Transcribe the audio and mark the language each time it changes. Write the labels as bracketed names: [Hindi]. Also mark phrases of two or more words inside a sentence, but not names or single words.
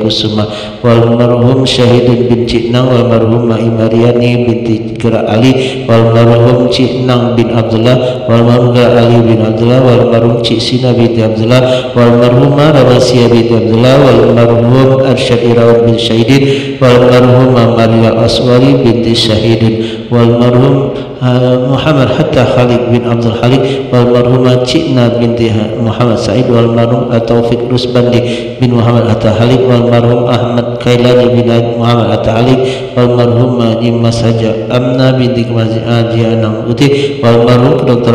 [Indonesian] Kusuma wal marhum Syahidin bin Ciknang wal marhumah Imariani binti Gerak Ali wal marhum Ciknang bin Abdullah wal marhum Gerak Ali bin Abdullah wal marhum Cik Sina binti Abdullah wal marhumah Rabasia binti Abdullah wal marhum Arsyad Irawan bin Syahidin wal marhumah Maria Aswari binti Syahidin wal marhum Muhammad Hatta Khalid bin Abdul Khalid wal marhumah Cikna binti Muhammad Said wal marhum Taufik Rusbandi bin Muhammad Hatta Khalid wal marhum Ahmad Kailani bin Muhammad Hatta Khalid wal marhumah Nimas Haja Amna binti Kemazi Haji Anang Uti wal marhum Dr.